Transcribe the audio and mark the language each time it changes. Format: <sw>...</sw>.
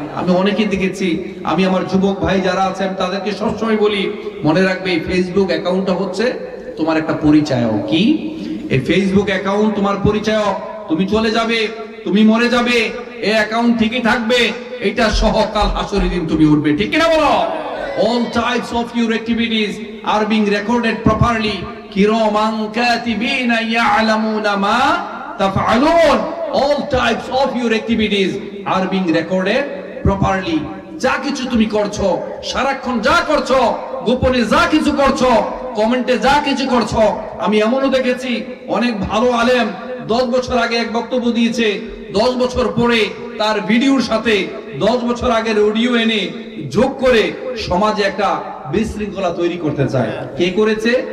<bn>আমি অনেকে দেখেছি, আমি আমার যুবক ভাই যারা আছেন তাদেরকে সবসময় বলি, মনে রাখবে এই ফেসবুক অ্যাকাউন্টটা হচ্ছে তোমার একটা পরিচয়। কি? এই ফেসবুক অ্যাকাউন্ট তোমার পরিচয়। তুমি চলে যাবে, তুমি মরে যাবে, এই অ্যাকাউন্ট ঠিকই থাকবে, এটা সহ কাল হাসরের দিন তুমি উঠবে। ঠিক কিনা বলো?</bn> <en>All types of your activities are being recorded properly.</en> <ar>Kiraman katibina ya'lamuna ma taf'alun.</ar> <en>All types of your activities are being recorded properly.</en> <bn>যা কিছু তুমি করছো, সারাক্ষণ যা করছো, গোপনে যা কিছু করছো, কমেন্টে যা কিছু করছো, আমি এমনও দেখেছি অনেক ভালো আলেম 10 বছর আগে এক বক্তব্য দিয়েছে, 10 বছর পরে তার ভিডিওর সাথে 10 বছর আগের অডিও এনে যোগ করে সমাজে একটা বিশৃঙ্খলা তৈরি করতে চায়। কে করেছে?</bn>